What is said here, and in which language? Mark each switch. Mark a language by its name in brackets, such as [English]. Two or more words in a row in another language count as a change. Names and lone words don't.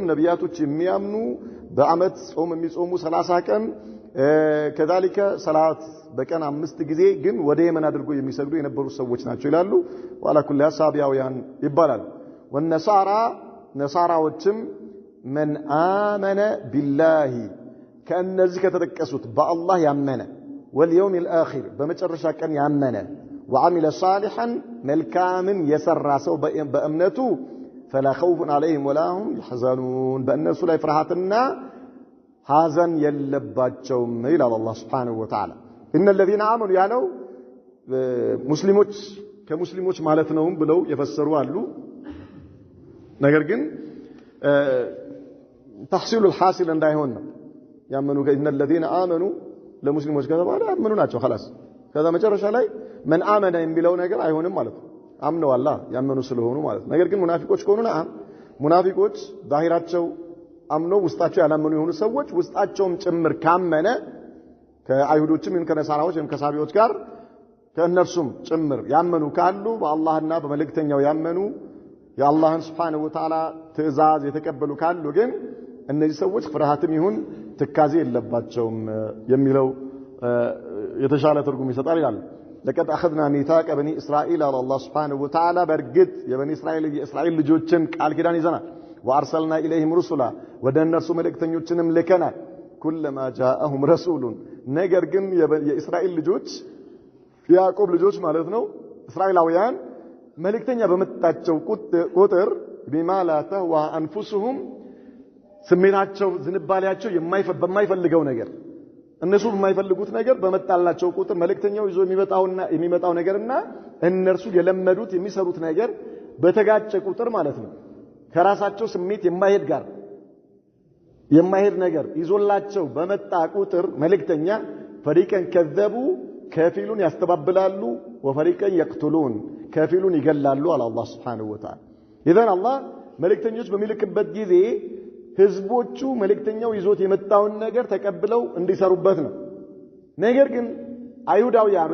[Amharic] ነቢያቶች የሚያምኑ በአመት ጾም የሚጾሙ 30 ቀን ከذلك ሰላት በቀን 5 ጊዜ ግን ወደ የመን አድርጎ የሚሰግዱ የነበሩ ሰዎች ናቸው ይላሉ ወላ ኩል ሳቢያውያን ይባላል ወነሳራ ነሳራዎችም [Arabic] من آمن بالله [Amharic] ከእነዚህ ከተጠቀሱት በአላህ ያመነ [Arabic] واليوم الآخر [Amharic] በመጨረሻ ቀን ያመነ [Arabic] وعمل صالحا [Amharic] መልካምን የሰራ ሰው በእምነቱ [Arabic] فلا خوف عليهم ولا هم يحزنون [Amharic] በእነሱ ላይ ፍርሃትና ሐዘን የለባቸውም ይላል አላህ [Arabic] سبحانه وتعالى ان الذين آمنوا [Amharic] ያለው ሙስሊሞች ከሙስሊሞች ማለት ነው ብለው የፈሰሩ አሉ ነገር ግን [Arabic] تحصيل الحاصل [Amharic] እንዳይሆን ነው ያመኑ [Arabic] ان الذين آمنوا [Amharic] ለሙስሊሞች ከተባለ አመኑ ናቸው خلاص ከዛ መጨረሻ ላይ [Arabic] من آمن [Amharic] የሚለው ነገር አይሆንም ማለት ነው አምነው አላህ ያመኑ ስለሆኑ ማለት ነገር ግን ሙናፊቆች ከሆኑና ሙናፊቆች ዛሂራቸው አምነው ውስጣቸው ያላመኑ የሆኑ ሰዎች ውስጣቸውም ጭምር ካመነ ከአይሁዶችም ከነሳራዎችም ከሳቢዎች ጋር ከእነርሱም ጭምር ያመኑ ካሉ በአላህና በመልእክተኛው ያመኑ የአላህን [Arabic] سبحانه وتعالى [Amharic] ትእዛዝ የተቀበሉ ካሉ ግን እነዚህ ሰዎች ፍርሃትም ይሁን ትካዜ የለባቸውም የሚለው የተሻለ ትርጉም ይሰጣል ይላል [Arabic] لقد أخذنا ميثاق بني اسرائيل على الله سبحانه وتعالى [Amharic] በርግጥ የበኒ እስራኤል ልጆችን ቃል ኪዳን ይዘናል [Arabic] وارسلنا اليهم رسلا [Amharic] ወደነርሱ መልእክተኞችንም ልከናል [Arabic] كلما جاءهم رسول [Amharic] ነገር ግን የእስራኤል ልጆች ያዕቆብ ልጆች ማለት ነው እስራኤላውያን መልእክተኛ በመጣቸው ቁጥር [Arabic] بما لا تهوى انفسهم [Amharic] ስሜታቸው ዝንባሌያቸው በማይፈልገው ነገር እነሱ በማይፈልጉት ነገር በመጣላቸው ቁጥር መልእክተኛው ይዞ የሚመጣው ነገርና እነርሱ የለመዱት የሚሰሩት ነገር በተጋጨ ቁጥር ማለት ነው ከራሳቸው ስሜት የማይሄድ ነገር ይዞላቸው በመጣ ቁጥር መልእክተኛ [Arabic] فريقا كذبوا [Amharic] ከፊሉን ያስተባብላሉ [Arabic] وفريقا يقتلون [Amharic] ከፊሉን ይገላሉ አለ አላህ [Arabic] سبحانه وتعالى [Amharic] ኢዘን አላህ መልእክተኞች በሚልክበት ጊዜ ህዝቦቹ መልእክተኛው ይዞት የመጣውን ነገር ተቀብለው እንዲሰሩበት ነው ነገር ግን አይሁዳውያን